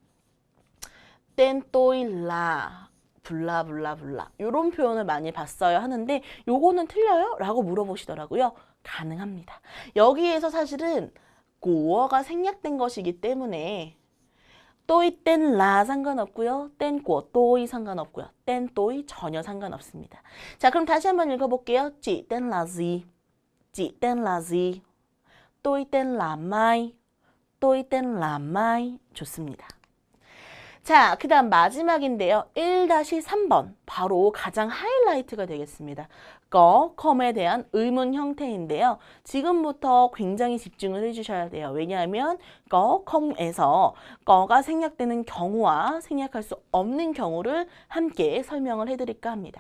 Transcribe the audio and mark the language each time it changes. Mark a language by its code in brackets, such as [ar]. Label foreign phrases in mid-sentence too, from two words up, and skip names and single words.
[vi] tên tôi là [ko] 블라블라블라 이런 표현을 많이 봤어요 하는데 요거는 틀려요? 라고 물어보시더라고요. 가능합니다. 여기에서 사실은 고어가 생략된 것이기 때문에 [vi] tôi tên là [ko] 상관없고요. 땐 고 또이 상관없고요. [vi] tên tôi [ko] 전혀 상관없습니다. 자, 그럼 다시 한번 읽어볼게요. [vi] chị tên là gì? chị tên là gì? tôi tên là Mai. tôi tên là Mai. [ko] 좋습니다. 자, 그 다음 마지막인데요. 1-3번. 바로 가장 하이라이트가 되겠습니다. 컴에 대한 의문 형태인데요. 지금부터 굉장히 집중을 해주셔야 돼요. 왜냐하면 컴에서 거가 생략되는 경우와 생략할 수 없는 경우를 함께 설명을 해드릴까 합니다.